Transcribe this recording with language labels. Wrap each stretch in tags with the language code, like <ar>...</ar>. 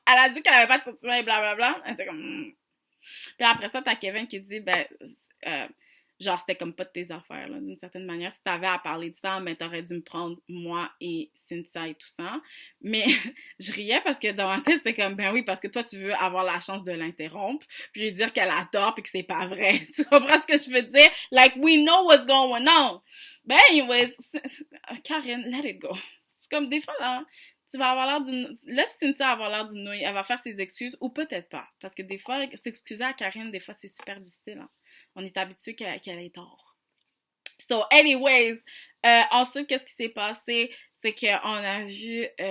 <fr>Elle a dit qu'elle avait pas de sentiments et blablabla. Elle était comme, Puis après ça, t'as Kevin qui dit, ben, genre, c'était comme pas de tes affaires, là, d'une certaine manière. Si t'avais à parler de ça, ben, t'aurais dû me prendre, moi et Cynthia et tout ça. Mais je riais parce que dans ma tête, c'était comme, ben oui, parce que toi, tu veux avoir la chance de l'interrompre, puis lui dire qu'elle a tort, puis que c'est pas vrai. Tu comprends ce que je veux dire?</fr> <en>Like, we know what's going on. Ben, anyways, Karine, let it go.</en> <fr>C'est comme des fois, là, tu vas avoir l'air d'une... Laisse Cynthia avoir l'air d'une nouille. Elle va faire ses excuses, ou peut-être pas. Parce que des fois, s'excuser à Karine, des fois, c'est super difficile. Hein. On est habitué qu'elle ait tort.</fr> <en>So, anyways,</en> <fr>ensuite, qu'est-ce qui s'est passé? C'est qu'on a vu...</fr>